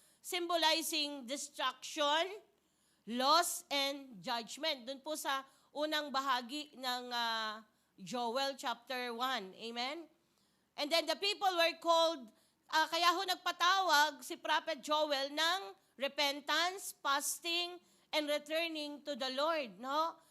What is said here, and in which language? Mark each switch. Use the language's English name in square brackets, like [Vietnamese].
[English] Symbolizing destruction, loss, and judgment. [Filipino] Doon po sa unang bahagi ng Joel chapter 1. Amen? [English] And then the people were called, [Filipino] kaya ho nagpatawag si Prophet Joel ng [English] repentance, fasting, and returning to the Lord, no?